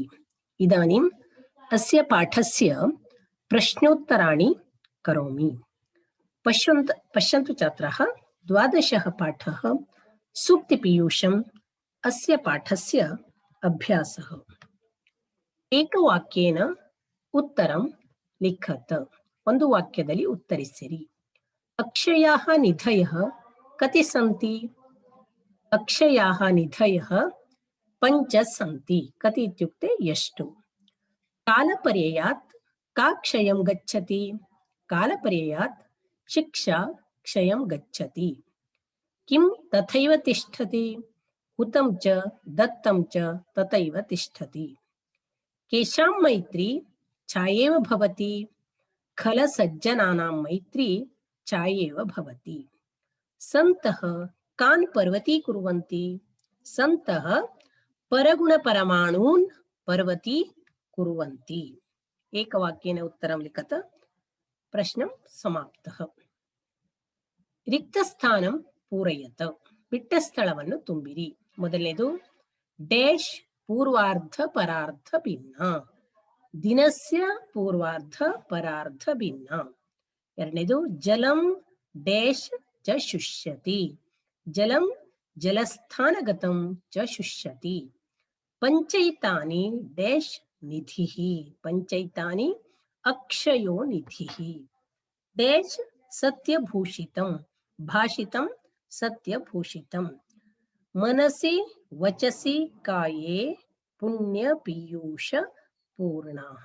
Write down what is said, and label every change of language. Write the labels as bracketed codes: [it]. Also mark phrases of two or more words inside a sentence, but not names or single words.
[sa] इदानीम् अस्य पाठस्य प्रश्नोत्तराणि करोमि। पश्यन्तु छात्राः, 12 पाठः सूक्तिपीयूषम् अस्य पाठस्य अभ्यासः। एकवाक्येन उत्तरं लिखत। [kn] ಒಂದು ವಾಕ್ಯದಲ್ಲಿ ಉತ್ತರಿಸಿರಿ. [sa] ಅಕ್ಷಯಾಃ ನಿಧಯಃ ಕತಿ ಸಂತಿ? ಅಕ್ಷಯಾಃ ನಿಧಯಃ ಪಂಚ ಸಂತಿ. ಕತಿ ಇತ್ಯುಕ್ತೆ ಎಷ್ಟು? ಕಾಲಪರ್ಯಯಾತ್ ಕಾ ಕ್ಷಯಂ ಗಚ್ಚತಿ? ಕಾಲಪರ್ಯಯಾತ್ ಶಿಕ್ಷಾ ಕ್ಷಯಂ ಗಚ್ಚತಿ. ಕಿಂ ತಥೈವ ತಿಷ್ಠತಿ? ಹುತಂ ಚ ದತ್ತಂ ಚ ತಥೈವ ತಿಷ್ಠತಿ. ಕೇಶಾಂ ಮೈತ್ರಿ ಛಾಯೇವ ಭವತಿ? ಖಲ ಸಜ್ಜನಾನಾಂ ಮೈತ್ರಿ ಛಾಯೇವ ಭವತಿ. ಸಂತಃ ಕಾನ್ ಪರ್ವತೀ ಕುರ್ವಂತಿ? ಸಂತಃ ಪರಗುಣ ಪರಮಾಣೂನ್ ಪರ್ವತೀ ಕುರ್ವಂತಿ. ಏಕವಾಕ್ಯೇನ ಉತ್ತರಂ ಲಿಖತ. ಪ್ರಶ್ನಂ ಸಮಾಪ್ತಃ. ರಿಕ್ತಸ್ಥಾನಂ ಪೂರಯತ. [kn] ಬಿಟ್ಟ ಸ್ಥಳವನ್ನು ತುಂಬಿರಿ. [sa] ಮೊದಲನೇದು ಡೇಶ್ ಪೂರ್ವಾರ್ಧ ಪರಾರ್ಧ ಭಿನ್ನ. ದಿನಸ್ಯ ಪೂರ್ವಾರ್ಧ ಪರಾರ್ಧ ಭಿನ್ನ. ಎರಡನೇದು ಜಲಂ ಡೇಶ್ ಚ ಶುಷ್ಯತಿ. ಜಲಂ ಜಲಸ್ಥಾನಗತಂ ಚ ಶುಷ್ಯತಿ. ಪಂಚೈತಾನಿ ಡೇಶ್ ನಿಧಿಃ. ಪಂಚೈತಾನಿ ಅಕ್ಷಯೋ ನಿಧಿಃ. ಡೇಶ್ ಸತ್ಯಭೂಷಿತಂ. ಭಾಷಿತಂ ಸತ್ಯಭೂಷಿತಂ. ಮನಸಿ ವಚಸಿ ಕಾಯೇ ಪುಣ್ಯ ಪೀಯೂಷ ಪೂರ್ಣಃ.